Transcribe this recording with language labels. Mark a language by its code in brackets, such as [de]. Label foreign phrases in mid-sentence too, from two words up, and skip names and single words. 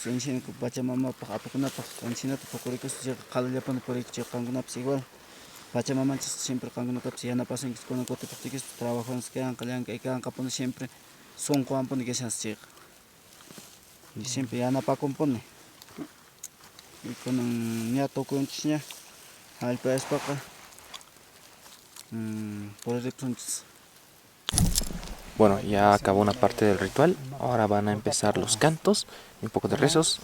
[qu] inshinku Pachamamapaq apukunapaq anchinata puqurikuspichqa qhallallapuni purikuchiq qankunapas igual Pachamamanchis siempre qankunatapas yanapasinchis kunan kutipaqtikis trabajawanchis kanqa llank'ay kanqapuni siempre sunquwanpuni kashaschiqa y siempre yanapakunpuni y kunan ña tukuyunchis ña hallp'ayaspaqa purikunchis. [es] Bueno, ya acabó una parte del ritual. Ahora van a empezar los cantos y un poco de rezos.